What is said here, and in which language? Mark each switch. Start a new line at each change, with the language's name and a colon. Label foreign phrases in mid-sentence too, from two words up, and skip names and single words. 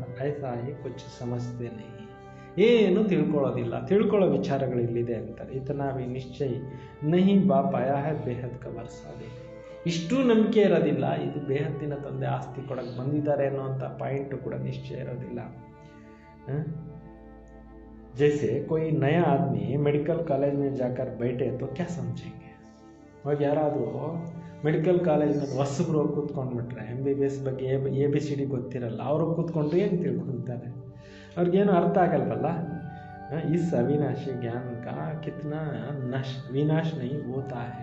Hindi: ऐसा ही कुछ समझते नहीं.
Kannada: ಏನು ತಿಳ್ಕೊಳ್ಳೋದಿಲ್ಲ, ತಿಳ್ಕೊಳ್ಳೋ ವಿಚಾರಗಳು ಇಲ್ಲಿದೆ ಅಂತಾರೆ.
Hindi: इतना भी निश्चय नहीं बाप आया है बेहद का वर्सा दे.
Kannada: ಇಷ್ಟೂ ನಂಬಿಕೆ ಇರೋದಿಲ್ಲ, ಇದು ಬೇಹದ್ದಿನ ತಂದೆ ಆಸ್ತಿ ಕೊಡಕ್ಕೆ ಬಂದಿದ್ದಾರೆ ಅನ್ನೋಂಥ ಪಾಯಿಂಟು ಕೂಡ ನಿಶ್ಚಯ ಇರೋದಿಲ್ಲ.
Hindi: जैसे कोई नया आदमी मेडिकल कॉलेज में जाकर बैठे तो क्या समझेंगे.
Kannada: ಇವಾಗ ಯಾರಾದರೂ ಮೆಡಿಕಲ್ ಕಾಲೇಜ್ನಲ್ಲಿ ಹೊಸಬ್ರು ಕೂತ್ಕೊಂಡ್ಬಿಟ್ರೆ, MBBS ಬಗ್ಗೆ ABCD ಗೊತ್ತಿರಲ್ಲ, ಅವರು ಕೂತ್ಕೊಂಡ್ರೆ ಏನು ತಿಳ್ಕೊತಾರೆ, ಅವ್ರಿಗೇನು ಅರ್ಥ ಆಗಲ್ವಲ್ಲ.
Hindi: इस अविनाशी ज्ञान का कितना विनाश नहीं होता है.